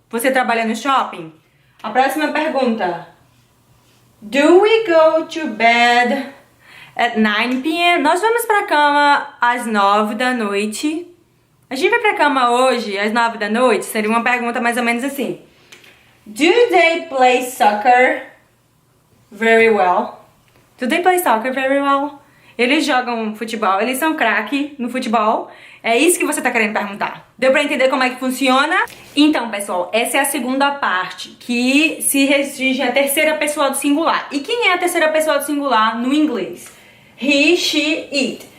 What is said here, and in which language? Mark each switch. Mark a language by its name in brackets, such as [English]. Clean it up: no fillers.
[Portuguese] Você trabalha no shopping? A próxima pergunta. [English] Do we go to bed at 9 p.m.? [Portuguese] Nós vamos pra cama às 9 da noite. A gente vai pra cama hoje às 9 da noite? Seria uma pergunta mais ou menos assim. [English] Do they play soccer very well? Do they play soccer very well? [Portuguese] Eles jogam futebol, eles são craque no futebol. É isso que você tá querendo perguntar. Deu pra entender como é que funciona? Então, pessoal, essa é a segunda parte, que se restringe à terceira pessoa do singular. E quem é a terceira pessoa do singular no inglês? He, she, it.